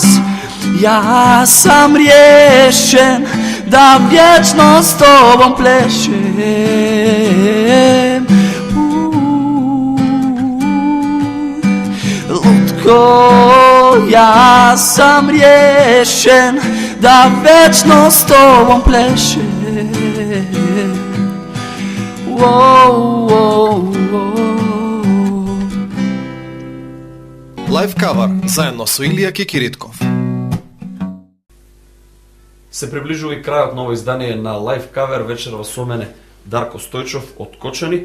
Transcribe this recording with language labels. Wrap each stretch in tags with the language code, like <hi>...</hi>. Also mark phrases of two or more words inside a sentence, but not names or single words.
<hr>Ja sam riješen da vječno s tobom plešem. Lutko, ja sam riješen da večno s tobom plešem. Wow, wow, wow.</hr> <mk>Лайв кавар заедно со Илија Кекиритков. Се приближува и крајот ново издание на лайв кавер вечерва со мене Дарко Стојчов од Кочани.</mk>